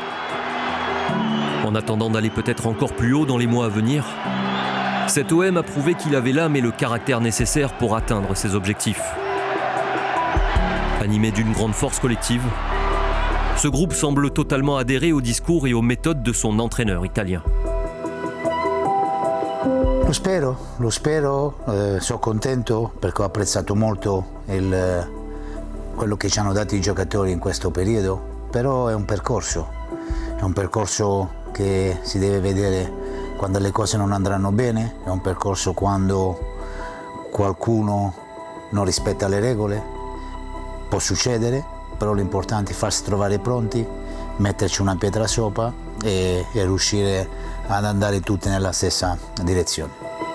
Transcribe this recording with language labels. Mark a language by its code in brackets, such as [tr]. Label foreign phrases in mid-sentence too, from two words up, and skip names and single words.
[fr] En attendant d'aller peut-être encore plus haut dans les mois à venir, cet OM a prouvé qu'il avait l'âme et le caractère nécessaires pour atteindre ses objectifs. Animé d'une grande force collective, ce groupe semble totalement adhérer au discours et aux méthodes de son entraîneur italien. [it] Lo spero, sono contento perché ho apprezzato molto quello che ci hanno dato i giocatori in questo periodo, però è un percorso che si deve vedere quando le cose non andranno bene, è un percorso quando qualcuno non rispetta le regole, può succedere, però l'importante è farsi trovare pronti, metterci una pietra sopra e riuscire ad andare tutti nella stessa direzione.